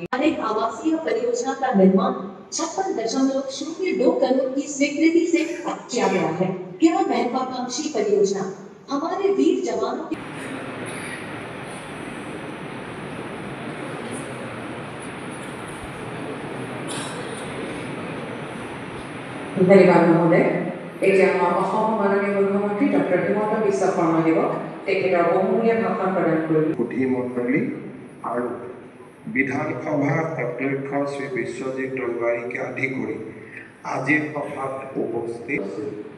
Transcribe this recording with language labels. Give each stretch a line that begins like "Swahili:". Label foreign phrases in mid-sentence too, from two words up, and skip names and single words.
Hindi: अनेक आवासीय परियोजना का निर्माण 56.02 करोड़ की स्वीकृति से किया गया है। यह महत्वाकांक्षी परियोजना हमारे वीर जवानों की धन्यवाद महोदय।
Assamese: এতিয়া অসম মাননীয় মুখ্যমন্ত্ৰী ডক্টৰ হিমন্ত বিশ্ব শৰ্মাদেৱক তেখেতৰ বহুমূলীয়া ভাষণ প্ৰদান কৰিব। সুধী মণ্ডলী আৰু বিধানসভা অধ্যক্ষ শ্ৰী বিশ্বজিৎ দৈমাৰীকে আদি কৰি আজিৰ সভাত উপস্থিত আছিল।